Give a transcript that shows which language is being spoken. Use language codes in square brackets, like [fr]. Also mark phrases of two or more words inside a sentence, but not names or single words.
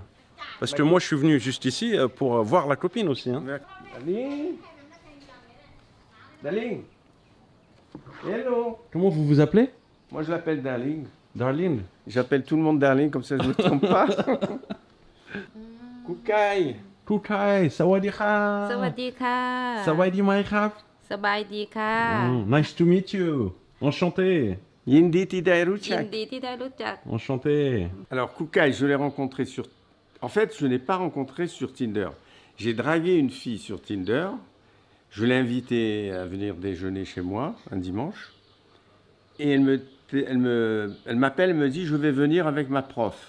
[fr] Parce que moi, je suis venu juste ici pour voir la copine aussi. Hein. [en] Darling, Darling, hello. [fr] Comment vous vous appelez? Moi, je l'appelle Darling. Darling. J'appelle tout le monde Darling, comme ça je ne me trompe pas. Kukai. Kukai, [th] สวัสดีค่ะ. สวัสดีค่ะ สวัสดีไหมครับ. สบายดีค่ะ [en] Nice to meet you. Enchanté. [th] ยินดีที่ได้ [en] ยิน Ruchak. ดีที่ได้รู้จัก [fr] Enchanté. Alors, Kukai, je l'ai rencontré sur... En fait, je ne l'ai pas rencontré sur Tinder. J'ai dragué une fille sur Tinder. Je l'ai invitée à venir déjeuner chez moi un dimanche. Et elle m'appelle, elle me dit, je vais venir avec ma prof.